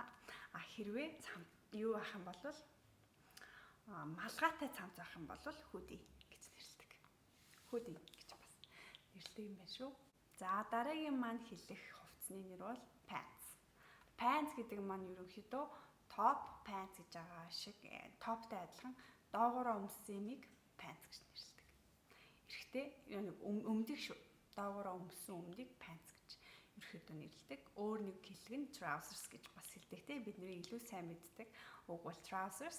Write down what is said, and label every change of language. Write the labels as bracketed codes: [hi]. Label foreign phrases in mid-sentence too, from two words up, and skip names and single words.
[mn] Хэрвээ юу ах юм бол малгайтай цамц авах юм бол hoodie гэж нэрлэдэг. Hoodie гэж бас нэрлэдэг юм байна шүү. За дараагийн маань хэлэх хувцсны нэр бол pants. Pants гэдэг маань ерөнхийдөө [en] top pants [mn] гэж байгаа шиг topтай адилхан доогоороо өмссөн юмыг pants гэж нэрлэдэг. Эрэхтэй өмдөг шүү. Доогоороо өмссөн өмдийг pants гэж ерөнхийдөө нэрлэдэг. Өөр нэг хэлэг нь trousers гэж бас хэлдэг те. Бидний илүү сайн мэддэг үг бол trousers.